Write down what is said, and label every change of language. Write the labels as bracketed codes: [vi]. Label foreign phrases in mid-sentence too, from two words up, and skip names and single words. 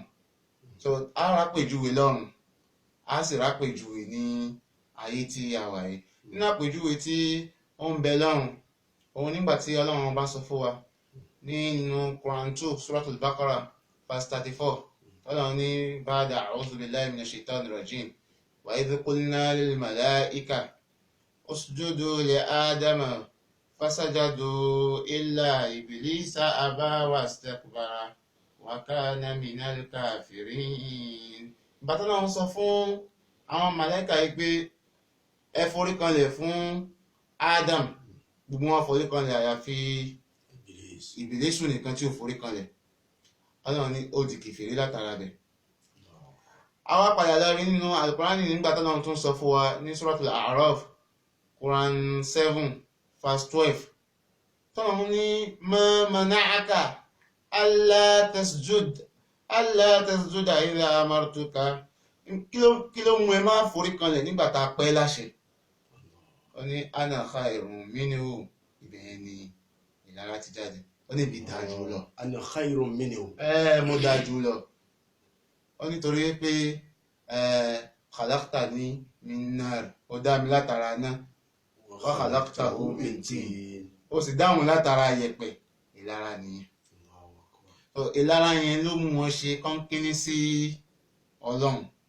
[yo] so a rápèjúwe lọ́run, a sì rápèjúwe ní ayé tí a wà yìí. nínú àpèjúwe tí ó ń bẹ lọ́run, òun nígbà tí Ọlọ́run bá sọ fún wa nínú Quran 2 Suratul Baqarah verse 34, Ọlọ́run ní [ar] بعد أعوذ بالله من الشيطان الرجيم وإذ قلنا للملائكة اسجدوا لآدم فسجدوا إلا إبليس أبى واستكبر وكان من الكافرين. [yo] ìbátan náà sọ fún àwọn màláíkà yìí pé ẹ forí kanlẹ̀ fún Adam, gbogbo wọn forí kanlẹ̀ àyàfi Ìbílísù nìkan tí ò forí kanlẹ̀. Ọlọ́run ní ó di kèfèrí látara bẹ̀. Àwa padà lọ rí nínú Al-Qur'ani nígbà tí Ọlọ́run tún sọ fún wa ní Suratul A'raf Quran 7 verse 12. Tọ́lọ́run ní [ar] ما منعك ألا تسجد إذ أمرتك. [yo] Kí ló mú ẹ máa forí kanlẹ̀ nígbà tá a pẹ́ láṣẹ? Ó ní [ar] أنا خير منه, [yo] ibẹ̀ ni ìlara ti jáde. Ó ní ibi dájú lọ. [ar] أنا خير منه. [yo] Mo dájú lọ. Ó nítorí pé [ar] خلقتني من نار, [yo] ó dá mi látara náà. [ar] وخلقته من طين, [yo] ó sì dáhùn látara yẹ̀pẹ̀. Ìlara nìyẹn. Ìlara yẹn ló mú wọn ṣe kọ́ńkíní sí Ọlọ́run.